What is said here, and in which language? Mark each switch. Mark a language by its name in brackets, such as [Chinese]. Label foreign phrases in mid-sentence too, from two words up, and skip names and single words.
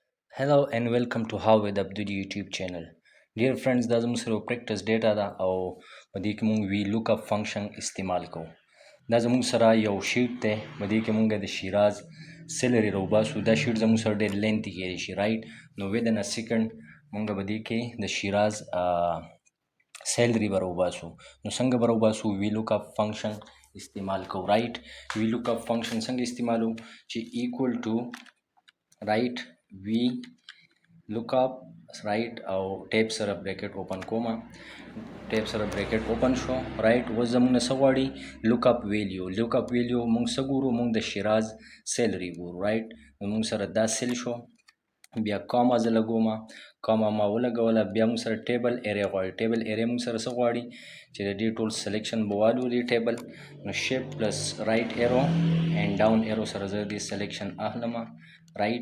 [English] Hello and welcome to How with Abdul YouTube channel. Dear friends, [Pashto] دا زموږ سره [English] practice data [Pashto] ده او په دې کې مونږ [English] V lookup function [Pashto] استعمال کوو. دا زموږ سره یو شیټ دی، په دې کې مونږ د شیراز سیلري راوباسو. دا شیټ زموږ سره ډېر لینتي کېدی شي رایټ، نو [English] within a second [Pashto] مونږ به دې کې د شیراز سیلري به راوباسو. نو څنګه به راوباسو؟ [English] V lookup function [Pashto] استعمال کوو رایټ. [English] V lookup function [Pashto] څنګه استعمالو چې [English] equal to right V lookup right [Pashto] او ټیپ سره [English] bracket open [Pashto] کومه، ټیپ سره [English] bracket open [Pashto] شو رایټ. اوس زموږ نه څه غواړي؟ [English] lookup value. lookup value [Pashto] مونږ څه ګورو؟ مونږ د شیراز سیلري ګورو رایټ. نو مونږ سره دا سیل شو، بیا کاما زه لګومه، کاما ما ولګوله، بیا مونږ سره [English] table area [Pashto] غواړي. [English] table area [Pashto] مونږ سره څه غواړي؟ چې د دې ټول سلیکشن به والو دې ټیبل. نو [English] shift plus right arrow and down arrow [Pashto] سره زه دې سلیکشن اخلمه رایټ.